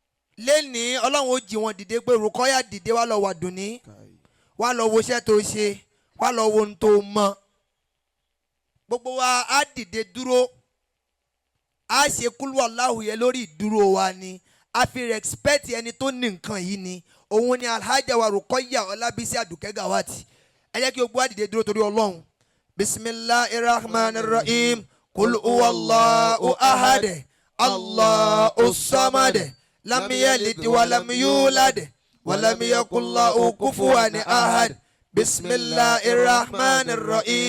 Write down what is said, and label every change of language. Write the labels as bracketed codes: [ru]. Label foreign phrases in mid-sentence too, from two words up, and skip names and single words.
[yo] Lẹ́ni Ọlọ́run ó jí wọn dìde pé Rukaya dìde wá lọ wà Adunni wá lọ wo iṣẹ́ tó ṣe wá lọ wo ohun tó mọ̀. Gbogbo wa á dìde dúró. A ṣe kúlú Allahu yẹn lórí ìdúró wa ni. A fi respect ẹni tó ní nǹkan yìí ni. Òun ni Alhaja wa Ruqayya Ọlábísí Àdùkẹ́ Gawati. Ẹ jẹ́ kí gbogbo wa dìde dúró torí Ọlọ́run. [ar] بسم الله الرحمن الرحيم. قل هو الله أحد. الله الصمد. لم يلد ولم يولد. ولم يكن له كفوا أحد. بسم الله الرحمن الرحيم.